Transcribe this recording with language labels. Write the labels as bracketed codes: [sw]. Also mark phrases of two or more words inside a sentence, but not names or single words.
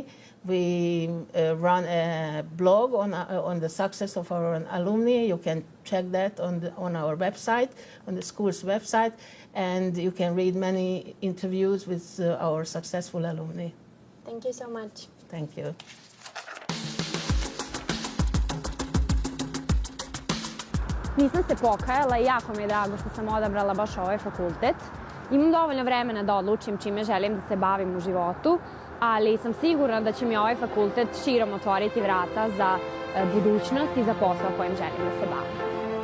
[en] We run a blog on the success of our alumni. You can check that on our website, on the school's website, and you can read many interviews with our successful alumni. Thank you so much. Thank you. [sr] Nisam se pokajala i jako mi je drago što sam odabrala baš ovaj fakultet. Imam dovoljno vremena da odlučim čime želim da se bavim u životu, ali sam sigurna da će mi ovaj fakultet širom otvoriti vrata za budućnost i za posao kojim želim da se bavim.